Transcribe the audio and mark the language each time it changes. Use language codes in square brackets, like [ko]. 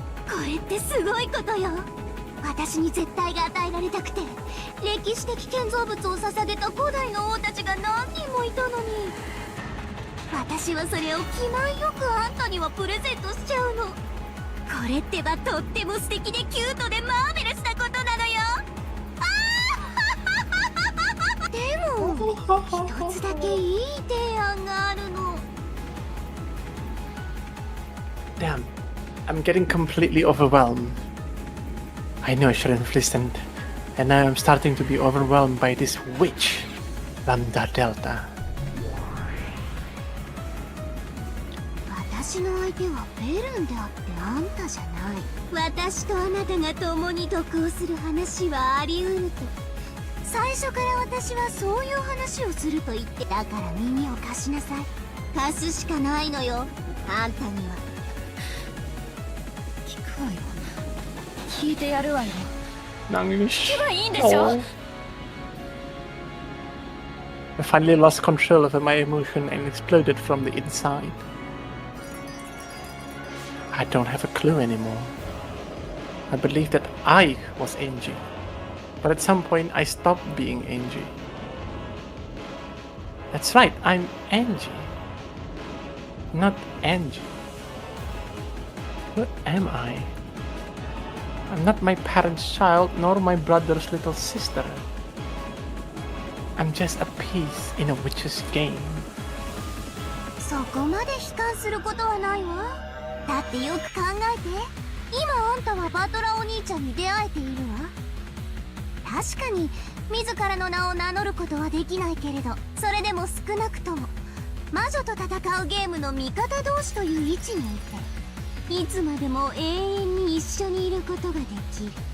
[ja] これってすごいことよ。私に絶対が与えられたくて歴史的建造物を捧げた古代の王たちが何人もいたのに、私はそれを気前よくあんたにはプレゼントしちゃうの。これってばとっても素敵でキュートでマーベラスなことなのよ。でも一つだけいい提案があるの。 [en] Damn, I'm getting completely overwhelmed. I know I shouldn't have listened, and now I'm starting to be overwhelmed by this witch, Lambda Delta. [ja] 私の相手はベルンであってあんたじゃない。私とあなたが共に得をする話はあり得ると最初から私はそういう話をすると言って。だから耳を貸しなさい。貸すしかないのよ、あんたには。聞くわよ。聞いてやるわよ。 Nangis. 聞けばいいんでしょ。 [en] I finally lost control over my emotion and exploded from the inside. I don't have a clue anymore. I believed that I was Angie, but at some point I stopped being Angie. That's right, I'm Angie, not Angie. What am I? I'm not my parents' child, nor my brother's little sister. I'm just a piece in a witch's game. [ja] そこまで悲観することはないわ。だってよく考えて、今あんたはバトラお兄ちゃんに出会えているわ。確かに自らの名を名乗ることはできないけれど、それでも少なくとも魔女と戦うゲームの味方同士という位置にいて、いつまでも永遠に一緒にいることができる。